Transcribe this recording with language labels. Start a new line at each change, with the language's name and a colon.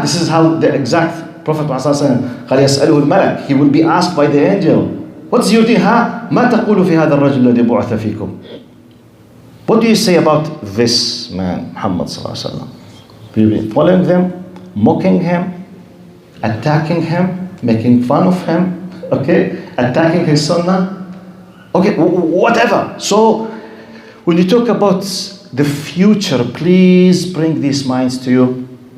English: This is how the exact Prophet Muhammad sallallahu alaihi wasallam
Arabic: قال يسأله الملك.
English: He will be asked by the angel. What's your deen? Ha?
Arabic: ما تقول في هذا الرجل الذي بعث فيكم?
English: What do you say about this man, Muhammad sallallahu alaihi wasallam? We've been following them, mocking him, attacking him, making fun of him, attacking his sunnah, whatever. So, when you talk about the future, please bring these minds to you.